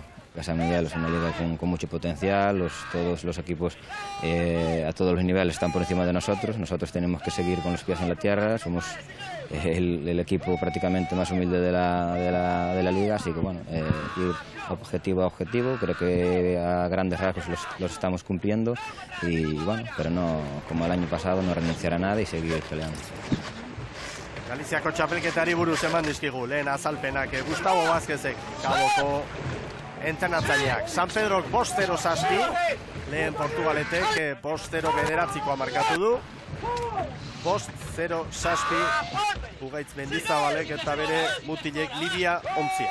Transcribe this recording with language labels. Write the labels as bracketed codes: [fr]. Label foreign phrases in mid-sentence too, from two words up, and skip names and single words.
[es] San Miguel es una liga con mucho potencial, todos los equipos a todos los niveles están por encima de nosotros tenemos que seguir con los pies en la tierra, somos el equipo prácticamente más humilde de la liga, así que bueno, ir objetivo a objetivo, creo que a grandes rasgos los estamos cumpliendo y bueno, pero no, como el año pasado, no renunciar a nada y seguir peleando. [eu] Galiziako txapelketari buruz eman dizkigu, lehen azalpenak Gustavo Vázquezek, Kaboko entrenatzaileak. San Pedrok 5-0 lehen Portugaletek 5-9 markatu du. 5-0 Ugaitz Mendizabalek eta bere mutilek Lidia Ontzia.